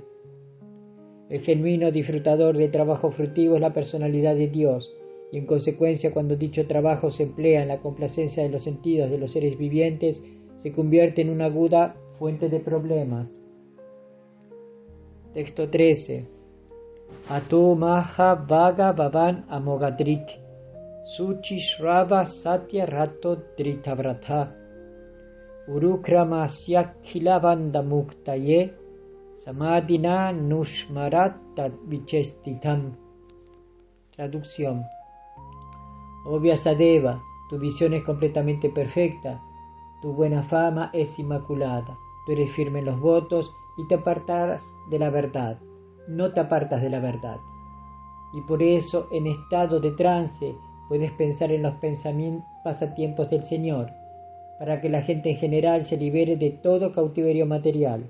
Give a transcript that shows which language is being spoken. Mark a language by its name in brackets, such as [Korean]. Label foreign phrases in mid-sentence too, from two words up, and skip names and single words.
[Spanish] El genuino disfrutador del trabajo fructivo es la personalidad de Dios, y en consecuencia cuando dicho trabajo se emplea en la complacencia de los sentidos de los seres vivientes, se convierte en una aguda fuente de problemas. Texto 13. [Sanskrit] अतो महाभाग भवान् अमोघदृक् शुचिश्रवाः सत्यरतो धृतव्रतः उरुक्रमस्याखिलबन्ध मुक्तये समाधिनानुस्मर तद् विचेष्टितम्. [Spanish] Traducción. Oh Vyasadeva, tu visión es completamente perfecta, tu buena fama es inmaculada, tú eres firme en los votos y te apartarás de la verdad. no te apartas de la verdad. Y por eso, en estado de trance, puedes pensar en los pasatiempos del Señor, para que la gente en general se libere de todo cautiverio material.